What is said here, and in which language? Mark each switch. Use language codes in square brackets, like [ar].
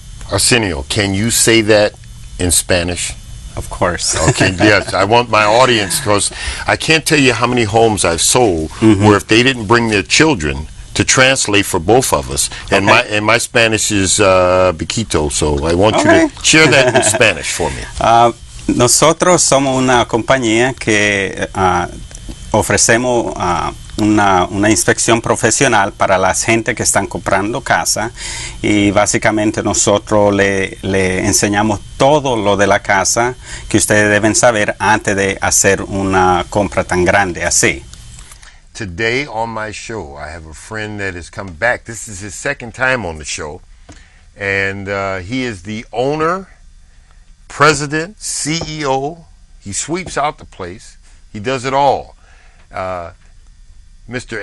[en] Arsenio, can you say that in Spanish? Of course. Okay, yes. I want my audience, because I can't tell you how many homes I've sold where if they didn't bring their children to translate for both of us, and my Spanish is biquito, so I want you to share that in Spanish for me. [es] Nosotros somos una compañía que ofrecemos una inspección profesional para la gente que están comprando casa, y básicamente nosotros le enseñamos todo lo de la casa que ustedes deben saber antes de hacer una compra tan grande así. [en] Today on my show, I have a friend that has come back. This is his second time on the show, and he is the owner, president, CEO. He sweeps out the place. He does it all. Mr.